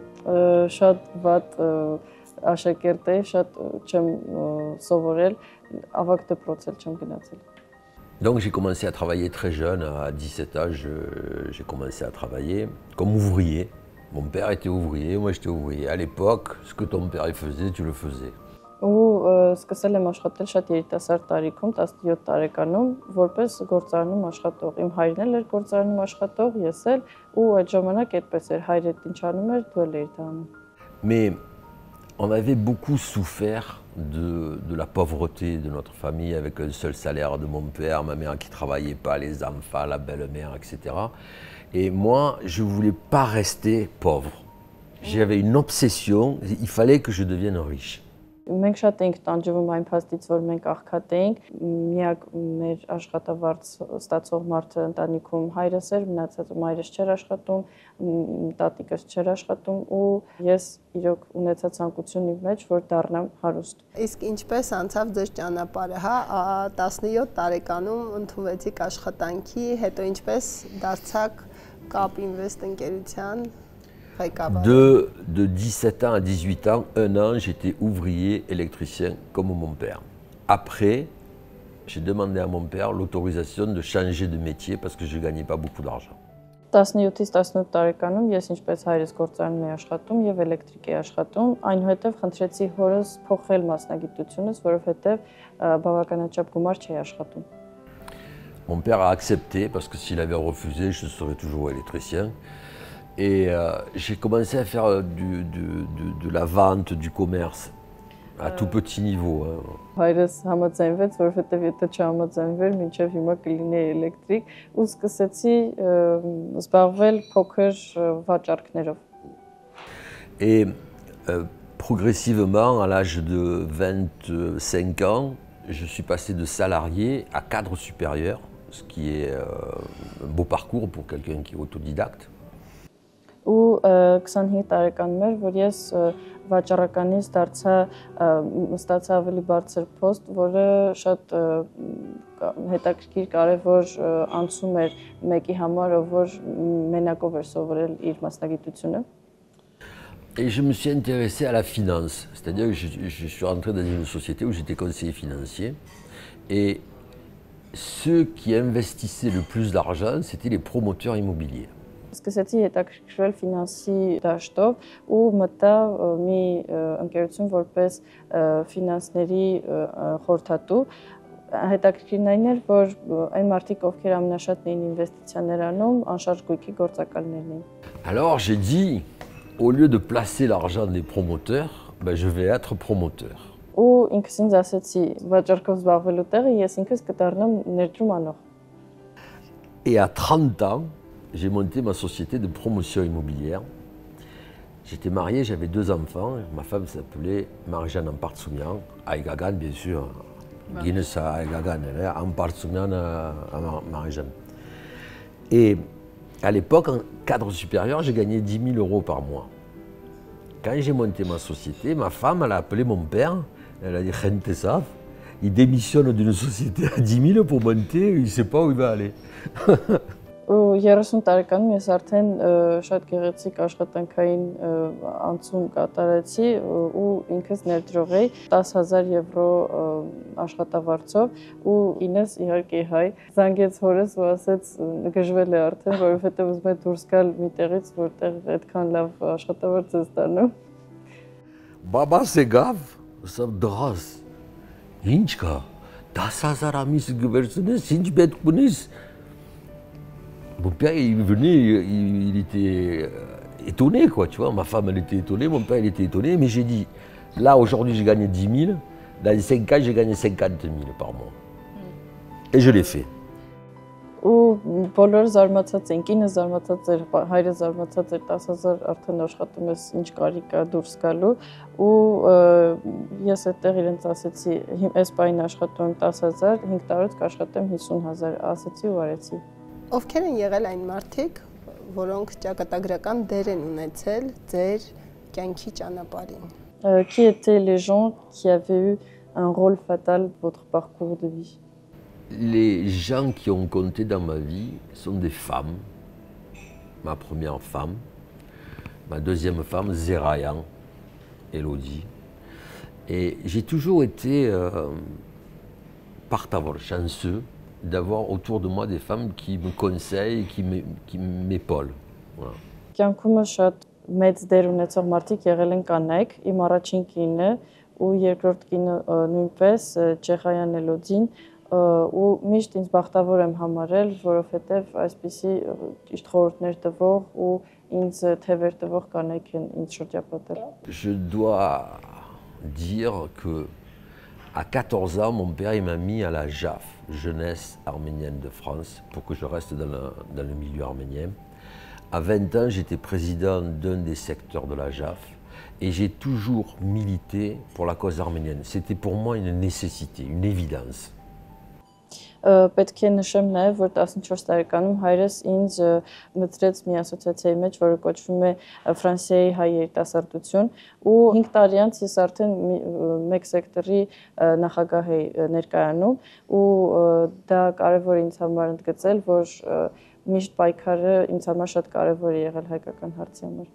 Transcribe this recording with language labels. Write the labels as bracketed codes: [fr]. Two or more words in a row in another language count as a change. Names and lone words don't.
[fr] Donc j'ai commencé à travailler très jeune, à 17 ans, j'ai commencé à travailler comme ouvrier. Mon père était ouvrier, moi j'étais ouvrier. À l'époque, ce que ton père faisait, tu le faisais. [hy] Ու սկսել եմ աշխատել շատ երիտասարդ տարիքում, 17 տարեկանում, որպես գործարանում աշխատող։ Իմ հայրն էլ էր գործարանում աշխատող, ես էլ, ու այդ ժամանակ այդպես էր, հայրդ ինչ անում էր, դու էլ էիր դա անում։ [fr] Mais on avait beaucoup souffert de la pauvreté de notre famille, avec un seul salaire de mon père, ma mère qui ne travaillait pas, les enfants, la belle-mère, etc. Et moi, je ne voulais pas rester pauvre. J'avais une obsession, il fallait que je devienne riche. [hy] Մենք շատ ենք տանջվում այն փաստից, որ մենք աղքատ էինք, միակ մեր աշխատավարձ ստացող մարդը ընտանիքում հայրս էր, մնացածը մայրս չէր աշխատում, տատիկս չէր աշխատում ու ես իրոք ունեցա ցանկություն իմ մեջ, որ դառնամ հարուստ։ Իսկ ինչպես անցավ ձեր ճանապարհը, հա, 17 տարեկանում ընդունվեցիք աշխատանքի, հետո ինչպես դարձաք Կապ Ինվեստ ընկերության [fr] De 17 ans à 18 ans, un an, j'étais ouvrier électricien comme mon père. Après, j'ai demandé à mon père l'autorisation de changer de métier parce que je ne gagnais pas beaucoup d'argent. [hy] 17-ից 18 տարեկանում ես ինչպես հայրս գործարանում էի աշխատում եւ էլեկտրիկ էի աշխատում, այնուհետեւ խնդրեցի հորս փոխել մասնագիտությունս, որովհետեւ բավականաչափ գումար չէի աշխատում։ [fr] Mon père a accepté parce que s'il avait refusé, je serais toujours électricien. Et j'ai commencé à faire de la vente, du commerce, à tout petit niveau. [hy] Հայրս համաձայնվեց, որովհետև եթե չհամաձայնվեր, մինչև հիմա կլինեի էլեկտրիկ, ու սկսեցի զբաղվել փոքր վաճառքներով։ [fr] Et progressivement, à l'âge de 25 ans, je suis passé de salarié à cadre supérieur, ce qui est un beau parcours pour quelqu'un qui est autodidacte. [hy] Ու 25 տարեկանում էր, որ ես վաճառականից ստացա ավելի բարձր post, որը շատ հետաքրքիր կարևոր անցում էր մեկի համար, ով որ մենակով էր սովորել իր մասնագիտությունը։ [fr] Et je me suis intéressé à la finance, c'est-à-dire que je suis rentré dans une société où j'étais conseiller financier et ceux qui investissaient le plus d'argent, c'était les promoteurs immobiliers. [hy] Սկսեցի հետաքրքրվել ֆինանսի դաշտով ու մտա մի ընկերություն որպես ֆինանսների խորհրդատու։ Հետաքրքիրն այն էր, որ այն մարդիկ, ովքեր ամենաշատն էին ինվեստիցիաներ անում, անշարժ գույքի գործակալներն էին։ [fr] Alors j'ai dit, au lieu de placer l'argent des promoteurs, ben, je vais être promoteur. [hy] Ու ինքս ինձ ասեցի, վաճառքով զբաղվելու տեղը ես ինքս կդառնամ ներդրում անող։ [fr] Et à 30 ans, j'ai monté ma société de promotion immobilière. J'étais marié, j'avais 2 enfants. Ma femme s'appelait Marie-Jeanne Ampartsoumian, à Egagan, bien sûr. Guinness à Egagan, Ampartsoumian à Marie-Jeanne. Et à l'époque, en cadre supérieur, j'ai gagné 10 000 euros par mois. Quand j'ai monté ma société, ma femme, elle a appelé mon père. Elle a dit, Khentesaf, il démissionne d'une société à 10 000 pour monter, il ne sait pas où il va aller. [hy] Ու 30 տարեկանում ես արդեն շատ գեղեցիկ աշխատանքային անցում կատարեցի ու ինքս ներդրող էի 10,000 եվրո աշխատավարձով ու ինձ իհարկե հայ զանգեց հորս ու ասեց գժվել է արդեն, որովհետև ուզում է դուրս գալ մի տեղից, որտեղ այդքան լավ աշխատավարձ է ստանում։ Babas եկավ, ասավ դրաս, ինչ կա, 10,000 ամիս գվերցնես, ինչ պետք ունես։ [fr] Mon père, il venait, il était étonné, quoi, tu vois. Ma femme, elle était étonnée, mon père, il était étonné. Mais j'ai dit, là, aujourd'hui, j'ai gagné 10 000. Dans les 5 ans, j'ai gagné 50 000 par mois. Et je l'ai fait. [hy] Ու բոլորը զարմացած են, կինը զարմացած էր, հայրը զարմացած էր, 10,000 արդեն աշխատում ես, ինչ կարիք կա դուրս գալու, ու ես այդտեղ իրենց ասեցի, այս պահին աշխատում եմ 10,000, 5 տարուց կաշխատեմ 50,000, ասեցի ու արեցի։ Ովքեր են եղել այն մարդիկ, որոնք ճակատագրական դեր են ունեցել ձեր կյանքի ճանապարհին։ [fr] Qui étaient les gens qui avaient eu un rôle fatal dans votre parcours de vie? Les gens qui ont compté dans ma vie sont des femmes. Ma première femme, ma deuxième femme, Zerayan, Elodie. Et j'ai toujours été chanceux d'avoir autour de moi des femmes qui me conseillent, qui m'épaulent. Voilà. [hy] Կյանքումս շատ մեծ դեր ունեցող մարդիկ եղել են կանայք, իմ առաջին կինը ու երկրորդ կինը նույնպես Չեխայան Էլոդին ու միշտ ինձ բախտավոր եմ համարել, որովհետև այսպիսի ճիշտ խորհուրդներ տվող ու ինձ թևեր տվող կանայք են ինձ շրջապատել։ [fr] Je dois dire que à 14 ans, mon père m'a mis à la JAF, Jeunesse arménienne de France, pour que je reste dans le milieu arménien. À 20 ans, j'étais président d'un des secteurs de la JAF et j'ai toujours milité pour la cause arménienne. C'était pour moi une nécessité, une évidence. [hy] Պետք է նշեմ նաև, որ 14 տարեկանում հայրս ինձ մտցրեց մի ասոցիացիայի մեջ, որը կոչվում է Ֆրանսիայի հայ երիտասարդություն, ու 5 տարի անց ես արդեն մեկ սեկտորի նախագահ էի ներկայանում, ու դա կարևոր է ինձ համար ընդգծել, որ միշտ պայքարը ինձ համար շատ կարևոր է եղել հայկական հարցի համար։